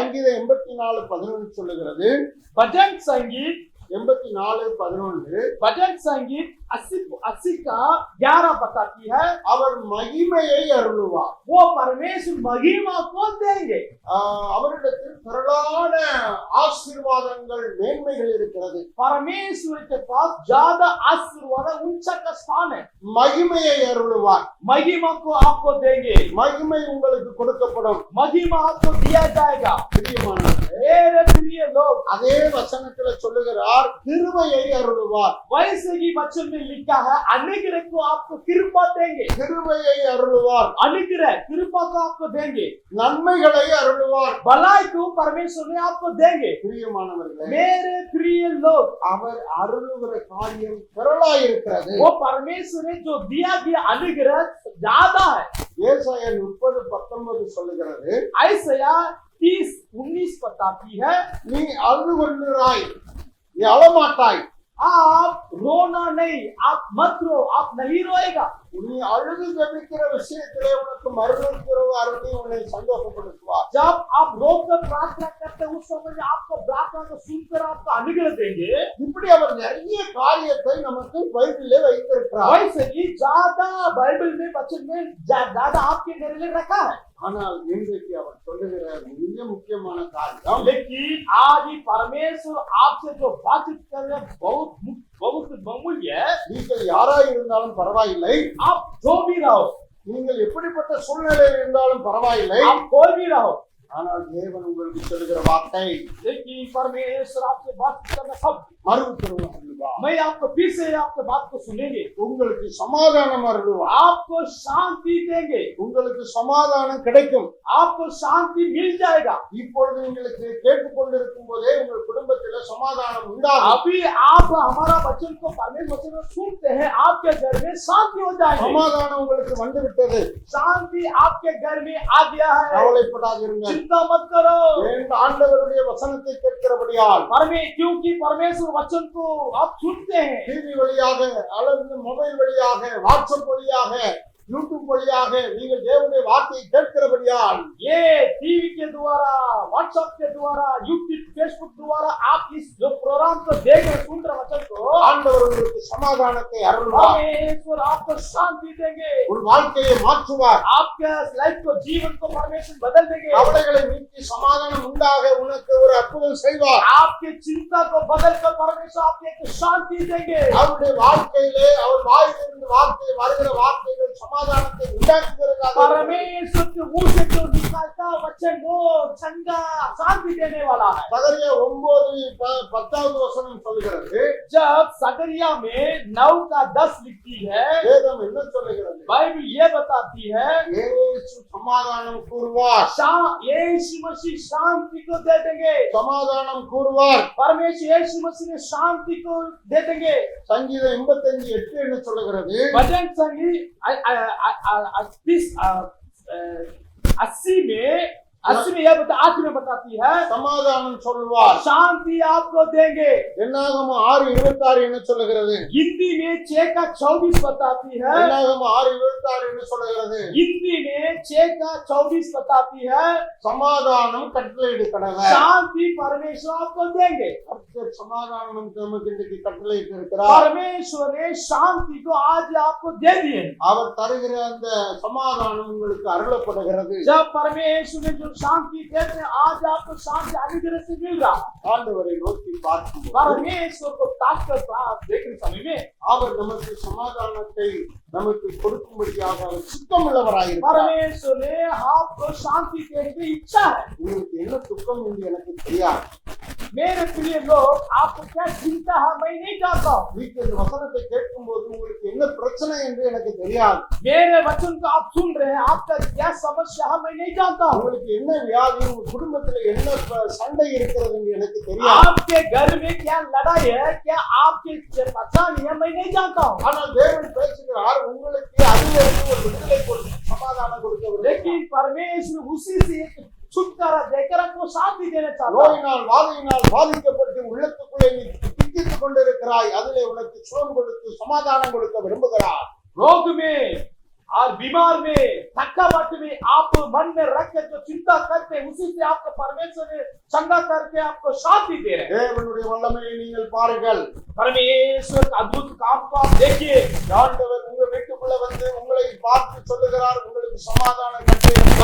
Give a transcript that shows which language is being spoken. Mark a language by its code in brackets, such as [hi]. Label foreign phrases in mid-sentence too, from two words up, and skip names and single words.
[ta] சங்கீதம் 84:11 சொல்லுகிறது. [hi] भजन संगीत 84:11 भजन संगीत 80 का 11 बताती है, [ta] அவர் மகிமையை அருளுவார். [hi] वो परमेश्वर महिमा को देंगे। [ta] அவரிடத்தில் திரளான ஆசீர்வாதங்கள் மேன்மைகள் இருக்கிறது. [hi] परमेश्वर के पास ज्यादा आशीर्वाद ऊंचा का स्थान है। [ta] மகிமையை அருளுவார். [hi] महिमा को आपको देंगे। [ta] மகிமை உங்களுக்கு கொடுக்கப்படும். [hi] महिमा आपको दिया जाएगा। [ta] பிரியமானவர்களே, [hi] मेरे प्रिय लोग, [ta] அதே வசனத்துல சொல்லுகிறார், கிருபையை அருளுவார். [hi] वैसे ही वचन में लिखा है, अनुग्रह को आपको कृपा देंगे। [ta] கிருபையை அருளுவார். [hi] अनुग्रह कृपा को आपको देंगे। [ta] நன்மைகளை அருளுவார். [hi] भलाई को परमेश्वर ने आपको देंगे। [ta] பிரியமானவர்களே, [hi] मेरे प्रिय लोग, [ta] அவர் அருளுகிற காரியம் திரளாய் இருக்கிறது. [hi] वो परमेश्वर ने जो दिया गया अनुग्रह ज्यादा है। [ta] ஏசாயா 30:19 சொல்லுகிறது, [hi] ऐसा 30:19 बताती है, [ta] நீ அழுது கொள்கிறாய், நீ அழமாட்டாய். [hi] आप रोना नहीं, आप मत रो, आप नहीं रोएगा। [ta] நீ அழுது ஜெபிக்கிற விஷயத்திலே உனக்கு மறுநூற்று அருளி உன்னை சந்தோஷப்படுத்துவார். [hi] जब आप रोकर प्रार्थना करते हैं उस समय में आपको प्रार्थना को सुनकर आपको अनुग्रह देंगे। [ta] இப்படி அவர் நிறைய காரியத்தை நமக்கு பைபிளிலே வைத்திருக்கிறார். [hi] वैसे ही ज्यादा बाइबल में वचन में ज्यादा आपके मेरे लिए रखा है। [ta] ஆனால் இன்றைக்கு அவர் சொல்லுகிற மிக முக்கியமான காரியம், [hi] लेकिन आज ही परमेश्वर आपसे जो बातचीत कर रहे हैं बहुत बहुत बहुमूल्य है। [ta] நீங்கள் யாராய் இருந்தாலும் பரவாயில்லை, [hi] आप जो भी रहो, [ta] நீங்கள் எப்படிப்பட்ட சூழ்நிலையில் இருந்தாலும் பரவாயில்லை, [hi] आप कोई भी रहो, [ta] ஆனால் தேவன் உங்களுக்கு சொல்லுகிற வார்த்தை, [hi] लेकिन परमेश्वर आपसे बातचीत करना सब [ta] மறு உத்தரவு அருளுவார். [hi] मैं आपको फिर से आपके बात को सुनेंगे। [ta] உங்களுக்கு சமாதானம் அருளுவார். [hi] आपको शांति देंगे। [ta] உங்களுக்கு சமாதானம் கிடைக்கும். [hi] आपको शांति मिल जाएगा। [ta] இப்பொழுது உங்களுக்கு கேட்டுக்கொண்டிருக்கும் போதே உங்கள் குடும்பத்தில் சமாதானம் உண்டாகும். [hi] अभी आप हमारा वचन को परमेश्वर वचन को सुनते हैं, आपके घर में शांति हो जाएगी। [ta] சமாதானம் உங்களுக்கு வந்து விட்டது. [hi] शांति आपके घर में आ गया है। [ta] கவலைப்படாதீங்க. [hi] चिंता मत करो। [ta] ஏன் ஆண்டவருடைய வசனத்தை கேட்கிறபடியால் [hi] क्योंकि परमेश्वर वचन को आप सुनते हैं। [ta] டிவி வழியாக அல்லது மொபைல் வழியாக, வாட்ஸ்அப் வழியாக, யூடியூப் வழியாக நீங்கள் தேவனுடைய வார்த்தையை கேட்கிறபடியால் [hi] ये टीवी के द्वारा, व्हाट्सएप के द्वारा, यूट्यूब, फेसबुक द्वारा आप इस जो प्रोग्राम को देख रहे सुन रहे वचन को, [ta] ஆண்டவர் உங்களுக்கு சமாதானத்தை அருள்வார். [hi] परमेश्वर आपको शांति देंगे। [ta] உன் வாழ்க்கையை மாற்றுவார். [hi] आपके लाइफ को, जीवन को परमेश्वर बदल देंगे। [ta] கவலைகளை நீக்கி சமாதானம் உண்டாக உனக்கு ஒரு அற்புதம் செய்வார். [hi] आपकी चिंता को बदल कर परमेश्वर आपको एक शांति देंगे। [ta] அவருடைய வாழ்க்கையிலே அவர் வாயிலிருந்து வார்த்தை வருகிற வார்த்தைகள் சமாதானத்தை உண்டாக்குகிறதாக [hi] परमेश्वर के मुंह से जो निकलता वचन वो चंगा शांति देने वाला है। [ta] சகரியா 9:10 வசனம் சொல்கிறது. [hi] जब सकरिया में 9:10 लिखती है, [ta] வேதம் என்ன சொல்லுகிறது? [hi] बाइबल ये बताती है, [ta] இயேசு சமாதானம் கூறுவார். [hi] यीशु मसीह शांति को दे देंगे। [ta] சமாதானம் கூறுவார். [hi] परमेश्वर यीशु मसीह ने शांति को दे देंगे। [ta] சங்கீதம் 85:8 என்ன சொல்லுகிறது? [hi] भजन संगीत 80 में 8वीं आठ में बताती है [ta] சமாதானம் சொல்வார். [hi] शांति आपको देंगे। [ta] என்னாகமம் 6:26 என்ன சொல்லுகிறது? [hi] हिंदी में 6 का 24 बताती है। [ta] என்னாகமம் 6:26 என்ன சொல்லுகிறது? [hi] हिंदी में 6 का 24 बताती है [ta] சமாதானம் கட்டளையிடு கடவை. [hi] शांति परमेश्वर आपको देंगे। [ta] கர்த்தர் சமாதானம் நமக்கு இன்றைக்கு கட்டளையிட்டு இருக்கிறார். [hi] परमेश्वर ने शांति को आज आपको दे दिए। [ta] அவர் தருகிற அந்த சமாதானம் உங்களுக்கு அருளப்படுகிறது. [hi] जब परमेश्वर ने जो शांति देते हैं आज आपको शांति अनुग्रह से मिल रहा है। [ta] ஆண்டவரை நோக்கி பார்க்கும்போது [hi] परमेश्वर को ताकत देखने समय में [ta] அவர் நமக்கு சமாதானத்தை நமக்கு கொடுக்கும்படியாக அவர் சித்தமுள்ளவராயிருக்கிறார். [hi] परमेश्वर ने आपको शांति देने की इच्छा है। [ta] உங்களுக்கு என்ன துக்கம் என்று எனக்கு தெரியாது. [hi] मेरे प्रिय लोग, आपको क्या चिंता है मैं नहीं जानता हूँ। [ta] வீட்டில் இந்த வசனத்தை கேட்கும்போது உங்களுக்கு என்ன பிரச்சனை என்று எனக்கு தெரியாது. [hi] मेरे वचन को आप सुन रहे हैं, आपका क्या समस्या है मैं नहीं जानता हूँ। [ta] உங்களுக்கு என்ன வியாதி, உங்க குடும்பத்துல என்ன சண்டை இருக்கிறது என்று எனக்கு தெரியாது. [hi] आपके घर में क्या लड़ाई है, क्या आपके परेशानी है मैं नहीं जानता हूँ। [ta] ஆனால் தேவன் பேசுகிறார், உங்களுக்கு அதிலிருந்து ஒரு விடுதலை கொடுத்து சமாதானம் கொடுக்க. [hi] लेकिन परमेश्वर उसी से एक छुटकारा देकर आपको शांति देना चाहता है। [ta] நோயினால் வாதையினால் பாதிக்கப்பட்டு உள்ளத்துக்குள்ளே நீ திக்கித்துக் கொண்டிருக்கிறாய், அதிலே உனக்கு சுகம் கொடுத்து சமாதானம் கொடுக்க விரும்புகிறார். [hi] रोग में और बीमार में थकावट में आप मन में रख के जो चिंता करते हैं उसी से आपको परमेश्वर ने चंगा करके आपको शांति दे रहे हैं। [ta] தேவனுடைய வல்லமையை நீங்கள் பாருங்கள். [hi] परमेश्वर का अद्भुत काम को आप देखिए। [ta] ஆண்டவர் உங்க வீட்டுக்குள்ள வந்து உங்களை பார்த்து சொல்லுகிறார், உங்களுக்கு சமாதானம் கட்டளையிடுகிறேன்.